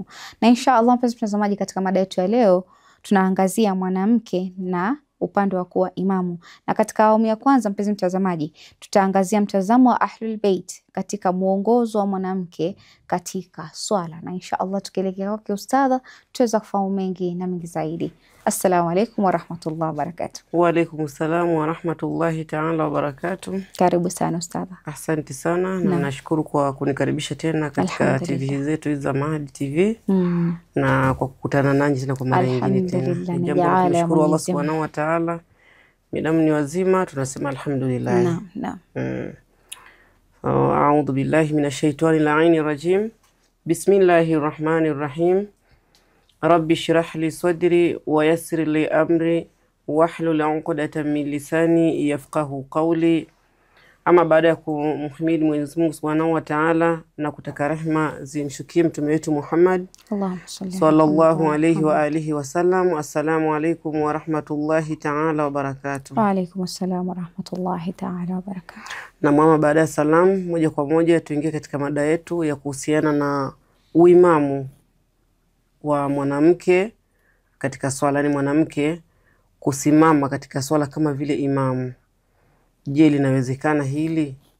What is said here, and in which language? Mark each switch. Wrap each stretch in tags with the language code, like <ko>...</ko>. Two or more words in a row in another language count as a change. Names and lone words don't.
<sw>Na inshallah mpenzi mtazamaji, katika mada yetu ya leo tunaangazia mwanamke na upande wa kuwa imamu. Na katika awamu ya kwanza mpenzi mtazamaji, tutaangazia mtazamo wa Ahlul Bait katika muongozo wa mwanamke katika swala. Na inshallah tukielekea kwake ustadha tutaweza kufahamu mengi na mengi zaidi.</sw> <ar>السلام عليكم ورحمة الله وبركاته. وعليكم السلام ورحمة الله تعالى وبركاته.</ar> <sw>Karibu sana ustadha. Asante sana na nashukuru kwa kunikaribisha tena katika TV zetu za Mahadi TV na kwa kukutana nanyi tena kwa mara nyingine tena. Nashukuru Allah</sw> <ar>سبحانه وتعالى.</ar> <sw>Midamu ni wazima tunasema alhamdulillah. Naam.</sw> <ar>أعوذ بالله من الشيطان الرجيم. بسم الله الرحمن الرحيم. رب اشرح لي صدري ويسر لي أمري واحلل عقدة من لساني يفقهوا قولي.</ar> <sw>Ama baada ya kumhimidi Mwenyezi Mungu</sw> <ar>سبحانه وتعالى</ar> <sw>na kutaka rehema zimshukie mtume wetu Muhammad</sw> <ar>صلى الله عليه وآله وسلم. السلام عليكم ورحمة الله تعالى وبركاته. وعليكم السلام ورحمة الله تعالى وبركاته.</ar> <sw>Na mama, baada ya salamu, moja kwa moja tuingie katika mada yetu ya kuhusiana na uimamu wa mwanamke katika swala. Ni mwanamke kusimama katika swala kama vile imamu. Je, linawezekana hili?</sw>